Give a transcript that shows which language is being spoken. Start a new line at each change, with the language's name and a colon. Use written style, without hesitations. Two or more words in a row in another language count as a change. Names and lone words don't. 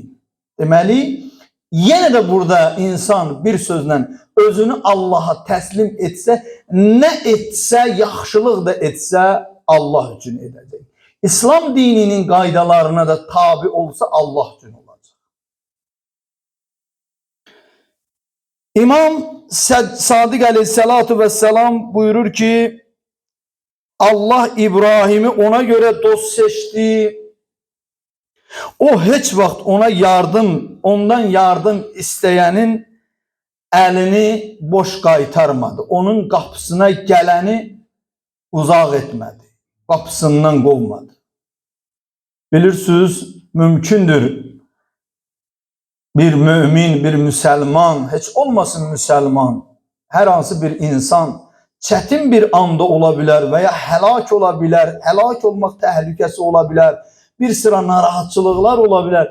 Azerbaijani: Deməli, yenə də burada insan bir sözlə özünü Allaha təslim etsə, nə etsə, yaxşılıq da etsə Allah üçün edəcək. İslam dininin qaydalarına da tabi olsa Allah üçün olacaq.
Turkish: İmam Sadiq
Arabic: عليه الصلاة والسلام
Azerbaijani: buyurur ki,
Turkish: Allah İbrahim'i ona göre dost seçti.
Azerbaijani: O heç vaxt ondan yardım isteyenin elini boş qaytarmadı.
Turkish: Onun kapısına geleni uzak etmedi.
Azerbaijani: Kapısından qovmadı. Bilirsiniz, mümkündür. Bir mümin, bir müsəlman, heç olmasın müsəlman, hər hansı bir insan çətin bir anda ola bilər və ya həlak ola bilər, həlak olmaq təhlükəsi ola bilər, bir sıra narahatçılıqlar ola bilər.